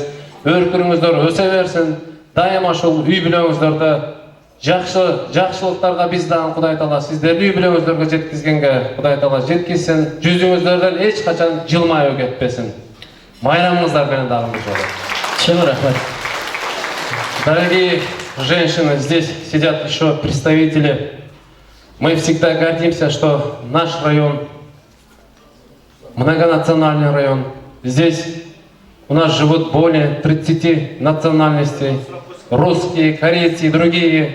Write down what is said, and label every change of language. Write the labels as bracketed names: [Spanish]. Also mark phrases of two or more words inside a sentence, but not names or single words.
[Kyrgyz] Өркүнүңүздөр өсө берсин. Дайыма ушул үй бүлөңүздөрдө жакшылыктарга биз дагы Кудай Таала сиздердин үй бүлөңүздөргө жеткизгенге Кудай Таала жеткизсин. Жүзүңүздөрдөн эч качан жылмаюу кетпесин. Майрамыңыздар менен дагы бир жолу. Чын рахмат. [Russian] Дорогие женщины, здесь сидят еще представители. Мы всегда гордимся, что наш район многонациональный район. Здесь у нас живут более 30 национальностей, русские, корейцы и другие.